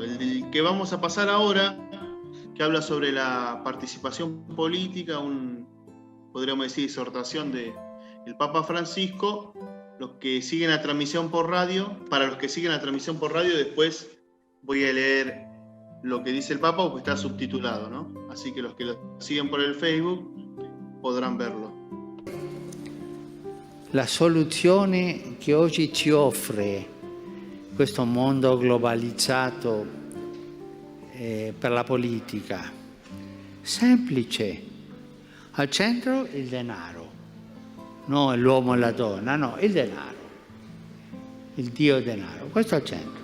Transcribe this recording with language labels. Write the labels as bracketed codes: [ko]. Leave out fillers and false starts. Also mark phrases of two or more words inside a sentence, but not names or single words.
[es] El que vamos a pasar ahora, que habla sobre la participación política, podríamos decir, exhortación del Papa Francisco. Los que siguen la transmisión por radio, para los que siguen la transmisión por radio, después voy a leer lo que dice el Papa, porque está subtitulado, ¿no? Así que los que lo siguen por el Facebook podrán verlo. [it] La soluzione che oggi ci offre questo mondo globalizzato per la politica, semplice, al centro il denaro, non l'uomo e la donna, no, il denaro, il Dio denaro, questo al centro.